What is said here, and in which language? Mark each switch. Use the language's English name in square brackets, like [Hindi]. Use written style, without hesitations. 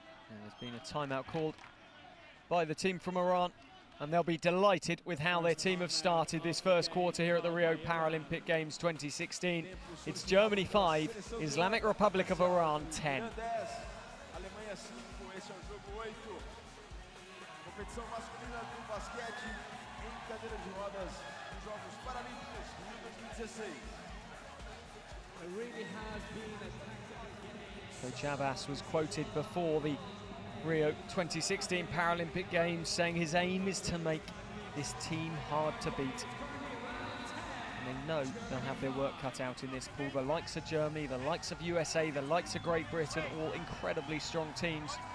[English] And there's been a timeout called by the team from Iran, and they'll be delighted with how their team have started this first quarter here at the Rio Paralympic Games 2016. It's Germany 5, Islamic Republic of Iran 10. [Portuguese] Alemanha 5, esse é o jogo 8. Competição masculina do basquete em cadeira de rodas nos Jogos Paralímpicos de 2016. [English] It really has been a So Jabas was quoted before the Rio 2016 Paralympic Games saying his aim is to make this team hard to beat. And they know they'll have their work cut out in this pool. The likes of Germany, the likes of USA, the likes of Great Britain, all incredibly strong teams.